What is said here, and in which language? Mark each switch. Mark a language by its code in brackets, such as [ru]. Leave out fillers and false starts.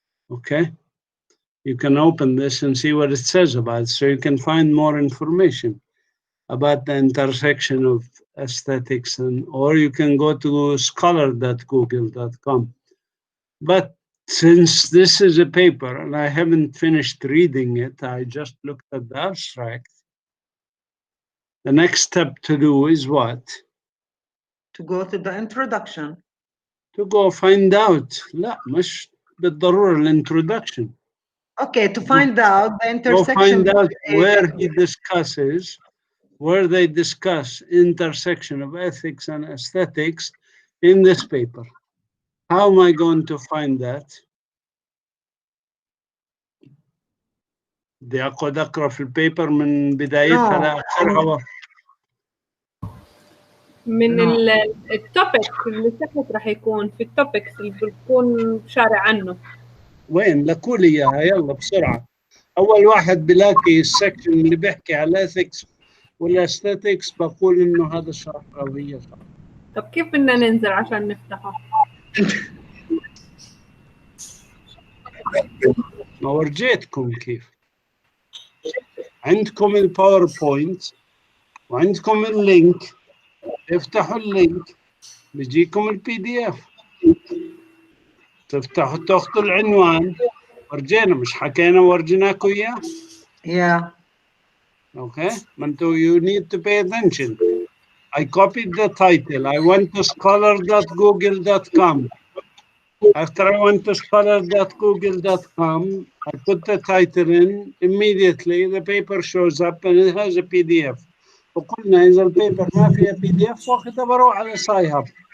[en] Okay, you can open this and see what it says about it, so you can find more information about the intersection of aesthetics, or you can go to scholar.google.com. But since this is a paper and I haven't finished reading it, I just looked at the abstract. The next step to do is what? To go to the introduction. To go find out. [ar] لا مش بالضرورة الانترودكشن. [en] Okay, to find out the Go intersection. find out where he discusses, where they discuss intersection of ethics and aesthetics in this paper. How am I going to find that? [ar] بدي أقعد أقرأ في البيبر من بدايتها لآخرها. من التوبكس اللي تحت راح يكون في التوبكس اللي بتكون شارع عنه. وين؟ لكولي إياها يلا بسرعة. أول واحد بلاقي السكشن اللي بيحكي على الإثكس والأستاتيكس بقول إنه هذا شرح قوية. طب كيف بدنا ننزل عشان نفتحه؟ ما ورجيتكم كيف. عندكم الباوربوينت وعندكم اللينك، افتحوا اللينك بيجيكم البي دي اف، تفتحوا تاخذوا العنوان. ورجينا مش حكينا ورجيناكم اياه؟ [en] Yeah. Okay, Mantu, you need to pay attention. I copied the title. I went to scholar.google.com. After I went to scholar.google.com, I put the title in. Immediately, the paper shows up and it has a PDF. [ar] وقلنا إذا البيبر ما فيها PDF وقتها بروح على سايهاب.